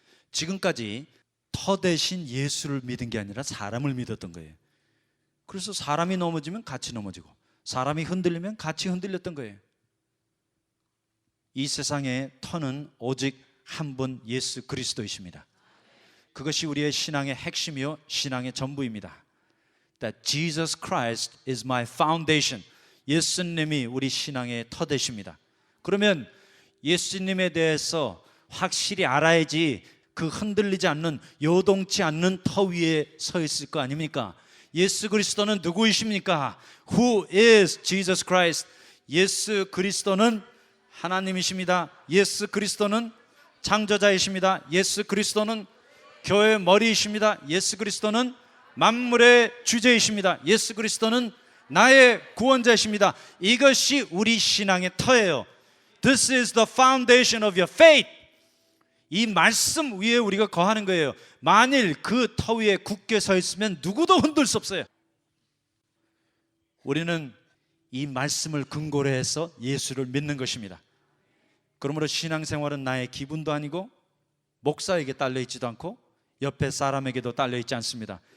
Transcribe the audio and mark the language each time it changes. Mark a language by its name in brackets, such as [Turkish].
[Korean] 지금까지 터 대신 예수를 믿은 게 아니라 사람을 믿었던 거예요. 그래서 사람이 넘어지면 같이 넘어지고, 사람이 흔들리면 같이 흔들렸던 거예요. 이 세상의 터는 오직 한 분 예수 그리스도이십니다. 그것이 우리의 신앙의 핵심이요 신앙의 전부입니다. [English] That Jesus Christ is my foundation. [Korean] 예수님이 우리 신앙의 터 되십니다. 그러면 예수님에 대해서 확실히 알아야지 그 흔들리지 않는, 요동치 않는 터 위에 서 있을 거 아닙니까? 예수 그리스도는 누구이십니까? [English] Who is Jesus Christ? [Korean] 예수 그리스도는 하나님이십니다. 예수 그리스도는 창조자이십니다. 예수 그리스도는 교회의 머리이십니다. 예수 그리스도는 만물의 주제이십니다. 예수 그리스도는 나의 구원자이십니다. 이것이 우리 신앙의 터예요. [English] This is the foundation of your faith. [Korean] 이 말씀 위에 우리가 거하는 거예요. 만일 그 터 위에 굳게 서 있으면 누구도 흔들 수 없어요. 우리는 이 말씀을 근거로 해서 예수를 믿는 것입니다. 그러므로 신앙생활은 나의 기분도 아니고 목사에게 딸려있지도 않고 옆에 사람에게도 딸려있지 않습니다.